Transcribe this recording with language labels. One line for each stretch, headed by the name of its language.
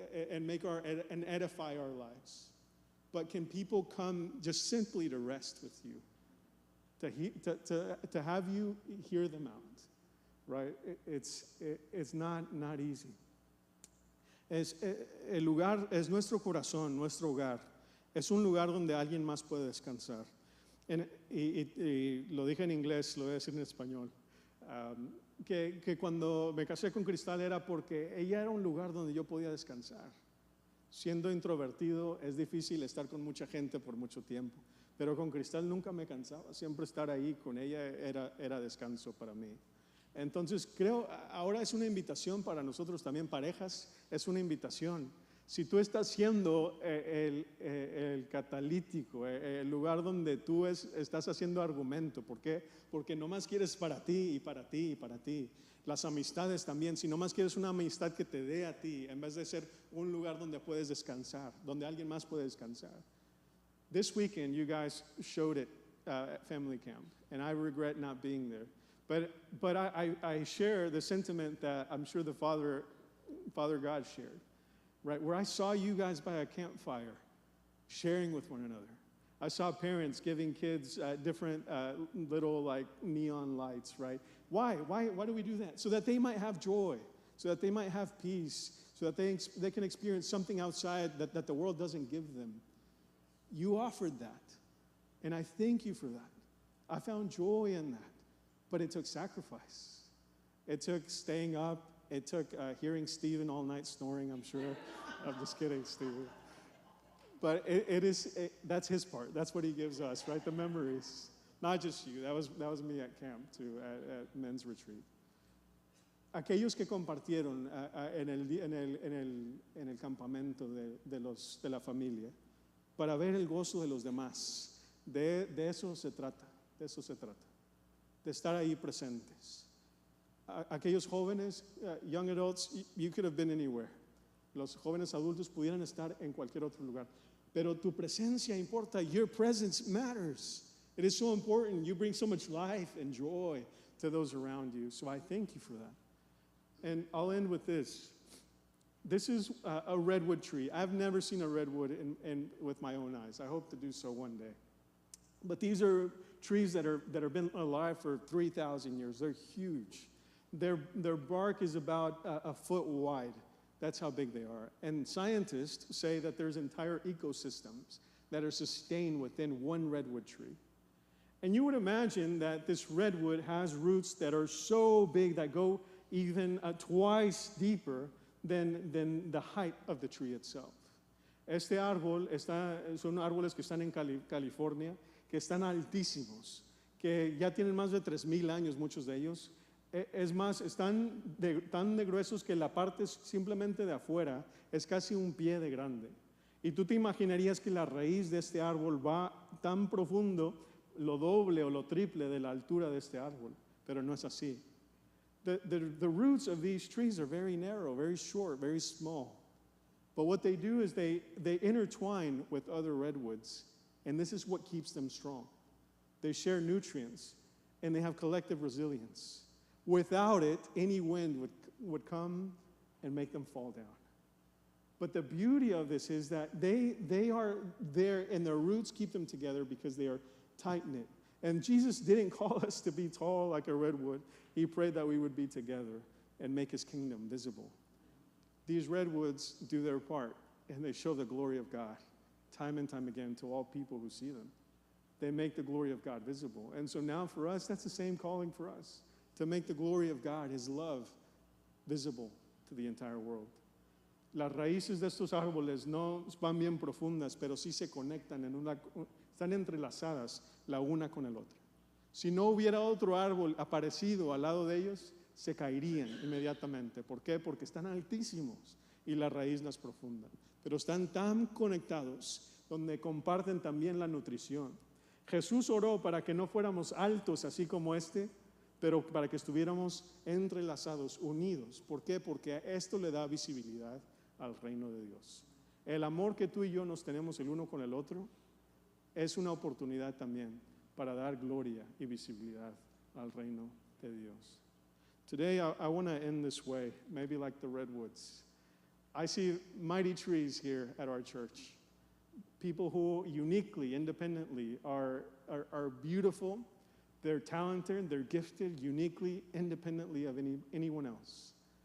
English: And edify our lives. But can people come just simply to rest with you, to have you hear them out, right? It's not easy.
Spanish: El lugar es nuestro corazón, nuestro hogar. Es un lugar donde alguien más puede descansar. Y lo dije en inglés, lo voy a decir en español. Que cuando me casé con Cristal era porque ella era un lugar donde yo podía descansar. Siendo introvertido es difícil estar con mucha gente por mucho tiempo, pero con Cristal nunca me cansaba. Siempre estar ahí con ella era descanso para mí. Entonces creo, ahora es una invitación para nosotros también, parejas, es una invitación. Si tú estás siendo el catalítico, el lugar donde tú estás haciendo argumento, ¿por qué? Porque nomás quieres para ti y para ti y para ti. Las amistades también, si nomás quieres una amistad que te dé a ti, en vez de ser un lugar donde puedes descansar, donde alguien más puede descansar.
English: This weekend, you guys showed it at family camp, and I regret not being there. But I share the sentiment that I'm sure the Father God shared. Right, where I saw you guys by a campfire, sharing with one another. I saw parents giving kids different little like neon lights, right? Why do we do that? So that they might have joy, so that they might have peace, so that they can experience something outside that the world doesn't give them. You offered that, and I thank you for that. I found joy in that, but it took sacrifice. It took staying up. It took hearing Stephen all night snoring, I'm sure. I'm just kidding, Stephen. But that's his part. That's what he gives us, right? The memories. Not just you. That was me at camp, too, at men's retreat.
Spanish: Aquellos que compartieron en el campamento de la familia, para ver el gozo de los demás. De eso se trata. De eso se trata. De estar ahí presentes. Aquellos jóvenes,
English: young adults, you could have been anywhere.
Spanish: Los jóvenes adultos pudieran estar en cualquier otro lugar. Pero tu presencia importa.
English: Your presence matters. It is so important. You bring so much life and joy to those around you. So I thank you for that. And I'll end with this. This is a redwood tree. I've never seen a redwood with my own eyes. I hope to do so one day. But these are trees that have been alive for 3,000 years. They're huge. Their bark is about a foot wide. That's how big they are. And scientists say that there's entire ecosystems that are sustained within one redwood tree. And you would imagine that this redwood has roots that are so big that go even twice deeper than the height of the tree itself.
Spanish: Este árbol son árboles que están en California, que están altísimos, que ya tienen más de 3,000 años, muchos de ellos. Es más, están tan de gruesos que la parte simplemente de afuera es casi un pie de grande. Y tú te imaginarías que la raíz de este árbol va tan profundo, lo doble o lo triple de la altura de este árbol, pero no es así.
English: The roots of these trees are very narrow, very short, very small. But what they do is they intertwine with other redwoods, and this is what keeps them strong. They share nutrients, and they have collective resilience. Without it, any wind would come and make them fall down. But the beauty of this is that they are there, and their roots keep them together because they are tight-knit. And Jesus didn't call us to be tall like a redwood. He prayed that we would be together and make his kingdom visible. These redwoods do their part, and they show the glory of God time and time again to all people who see them. They make the glory of God visible. And so now for us, that's the same calling for us, to make the glory of God, his love, visible to the entire world.
Spanish: Las raíces de estos árboles no van bien profundas, pero sí se conectan están entrelazadas la una con el otro. Si no hubiera otro árbol aparecido al lado de ellos, se caerían inmediatamente. ¿Por qué? Porque están altísimos y la raíz no es profunda. Pero están tan conectados, donde comparten también la nutrición. Jesús oró para que no fuéramos altos así como pero para que estuviéramos entrelazados, unidos. ¿Por qué? Porque esto le da visibilidad al reino de Dios. El amor que tú y yo nos tenemos el uno con el otro es una oportunidad también para dar gloria y visibilidad al reino de Dios.
English: Today I want to end this way, maybe like the redwoods. I see mighty trees here at our church. People who uniquely, independently are beautiful. They're talented, they're gifted, uniquely, independently of anyone else.